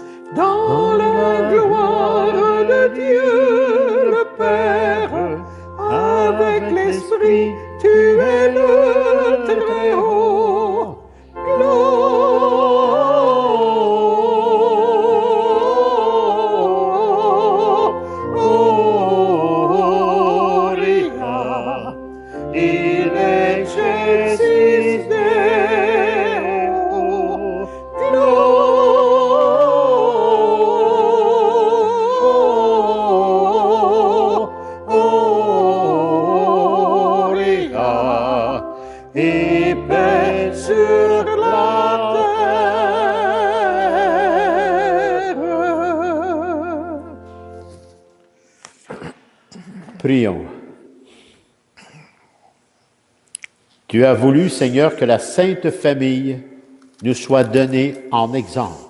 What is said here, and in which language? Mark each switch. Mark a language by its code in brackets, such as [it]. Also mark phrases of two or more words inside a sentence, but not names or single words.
[fr] dans la gloire de Dieu le Père, avec l'Esprit, tu es le Très-Haut. [la] Gloria in excelsis Deo. [fr] Gloria et paix sur la terre. Prions. Tu as voulu, Seigneur, que la Sainte Famille nous soit donnée en exemple.